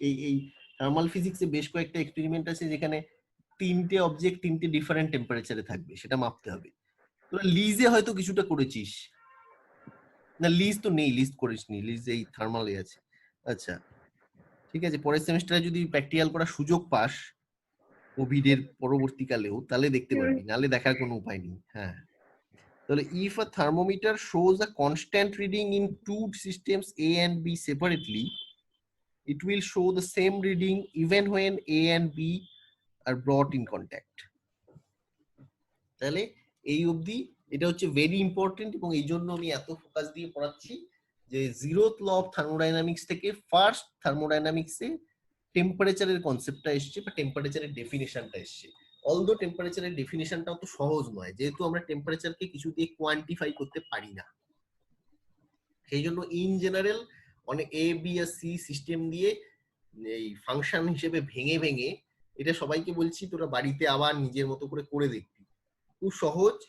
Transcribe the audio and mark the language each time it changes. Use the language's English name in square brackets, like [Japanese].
[Bangla] এই থার্মাল ফিজিক্সে বেশ কয়েকটা এক্সপেরিমেন্ট আছে যেখানে তিনটে অবজেক্ট তিনটে ডিফারেন্ট টেম্পারেচারে থাকবে, সেটা মাপতে হবে। তোরা লিজে হয়তো কিছুটা করেছিস, না লিজ তো নেই, লিজ করিসনি, লিজ এই থার্মালে আছে। আচ্ছা ঠিক আছে, পরের সেমিস্টারে যদি প্র্যাকটিক্যাল করার সুযোগ পাস কোভিড এর পরবর্তীকালেও, তাহলে দেখতে পারবি, নালে দেখার কোনো উপায় নেই। হ্যাঁ, তাহলে [English] if a thermometer shows a constant reading in two systems A and B separately, it will show the same reading even when A and B are brought in contact. [Bangla] তাহলে এই অবধি এটা হচ্ছে ভেরি ইম্পর্টেন্ট, এবং এই জন্য আমি এত ফোকাস দিয়ে পড়াচ্ছি যে জিরোথ ল অফ থার্মোডাইনামিক্স থেকে ফার্স্ট থার্মোডাইনামিক্সে টেম্পারেচারের কনসেপ্টটা এসছে বা টেম্পারেচারের ডেফিনেশনটা এসছে। অলদো টেম্পারেচারের ডেফিনেশনটা অত সহজ নয়, যেহেতু আমরা টেম্পারেচারকে কিছু দিয়ে কোয়ান্টিফাই করতে পারি না, সেই জন্য ইন জেনারেল অনেক A B আর C system দিয়ে এই ফাংশন হিসেবে ভেঙে ভেঙে, এটা সবাইকে বলছি তোরা বাড়িতে আবার নিজের মতো করে করে দেখবি, খুব সহজ।